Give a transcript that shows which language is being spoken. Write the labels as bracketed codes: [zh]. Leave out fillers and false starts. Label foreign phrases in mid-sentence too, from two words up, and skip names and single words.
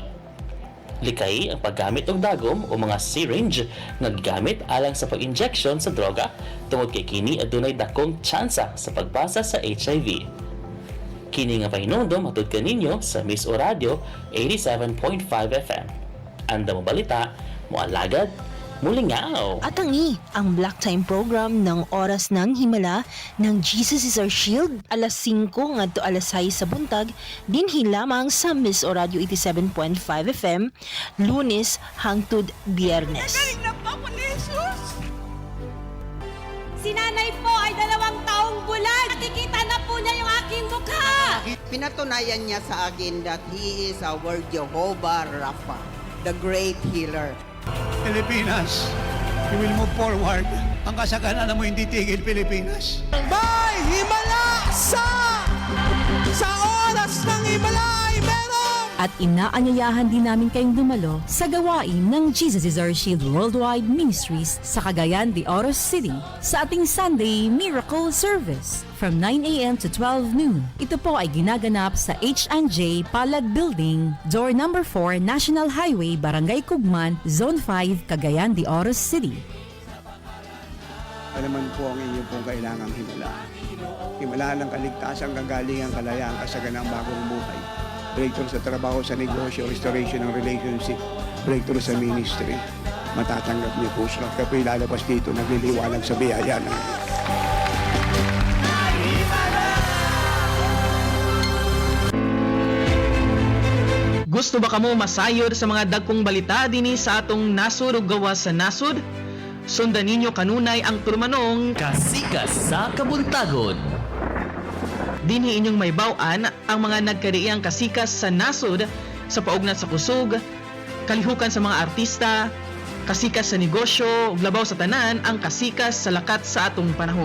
[ceb] Likay ang paggamit og dagom o mga syringe nga gigamit alang sa pag-injection sa droga tungod kay kini adunay dakong tsansa sa pagpasa sa HIV. Kini nga pahinumdom matud kaninyo sa Miss O Radio 87.5 FM. Anda mo balita, moalagad, mulingaw. [tl] At ang Black Time program ng Oras ng Himala ng [ceb] Jesus is Our Shield alas 5 ngadto alas 6 sa buntag dinhi lamang sa Miss O Radio 87.5 FM Lunes hangtod Biyernes. [tl] Si nanay po ay 2 taong bulan. Nakikita na po niya yung aking mukha. Pinatunayan niya sa akin [en] that He is our Jehovah Rapha, the great healer. Pilipinas, you will move forward. [tl] Ang kasaganan mo hindi tigil, Pilipinas. May himala sa oras ng himala ay meron! At inaanyayahan din namin kayong dumalo sa gawain ng Jesus is Our Shield Worldwide Ministries sa Cagayan de Oro City sa ating Sunday Miracle Service [en] from 9 a.m. to 12 noon. [tl] Ito po ay ginaganap sa H&J Palad Building, [en] door number 4, [tl] National Highway, Barangay Cugman, Zone 5, Cagayan de Oro City. Alaman po ang inyong pong kailangang himala. Himala ng kaligtasan, kagalingan, kalayaan, kasaganang bagong buhay. Breakthrough sa trabaho, sa negosyo, restoration ng relationship, breakthrough sa ministry. Matatanggap niyo po siya. Kaya po ilalabas dito, nagliliwanag sa biyaya ng [ceb] Gusto ba kamo masayod sa mga dagkong balita dinhi sa atong nasud ug gawas sa nasud? Sundan ninyo kanunay ang turmanong Kasikas sa Kabuntagon. Dinhi inyong may baw-an ang mga nagkariang kasikas sa nasud sa paugnat sa kusog, kalihukan sa mga artista, kasikas sa negosyo, ug labaw sa tanan ang kasikas sa lakat sa atong panahon.